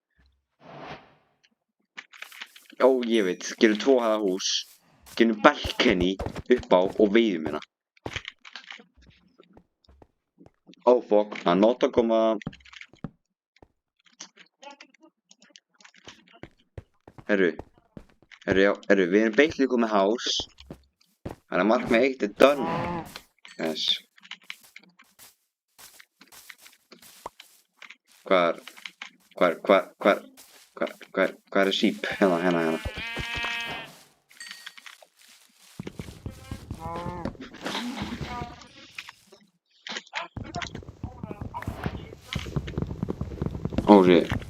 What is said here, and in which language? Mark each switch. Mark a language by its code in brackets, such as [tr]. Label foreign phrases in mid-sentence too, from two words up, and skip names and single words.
[is] Ó, ég veit, gerum 2 hæða hús, gerum balcony upp á og veiðum hérna. Ó, fuck, það er not að koma... Herru, við erum basically komið house. Þannig að markmið 1 er [en] done. Yes. [is] Hvar er sheep? Hérna. [en] Oh shit.